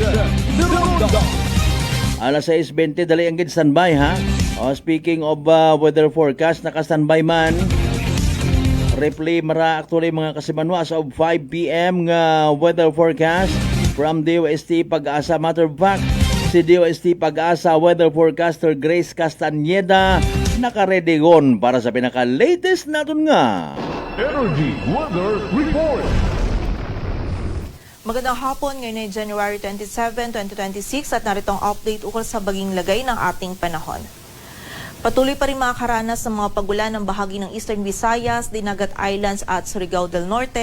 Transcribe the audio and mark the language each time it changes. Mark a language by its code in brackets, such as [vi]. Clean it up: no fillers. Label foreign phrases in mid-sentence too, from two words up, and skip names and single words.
[hil] Alas 6:20 dali ang gid standby ha. [en] Speaking of weather forecast, [hil] naka-standby man. Replay mara actually mga kasimanwa [en] as of 5 p.m. [hil] nga [en] weather forecast from DOST Pag-asa. Matter of fact, [hil] si DOST Pag-asa [en] weather forecaster [hil] Grace Castañeda naka-ready-gon para sa pinaka-latest naton nga [en] Energy Weather Report. [tl] Magandang hapon, ngayon ay January 27, 2026 at naritong update ukol sa baging lagay ng ating panahon. Patuloy pa rin makakaranas ng mga pagulan ng bahagi ng Eastern Visayas, Dinagat Islands at Surigao del Norte.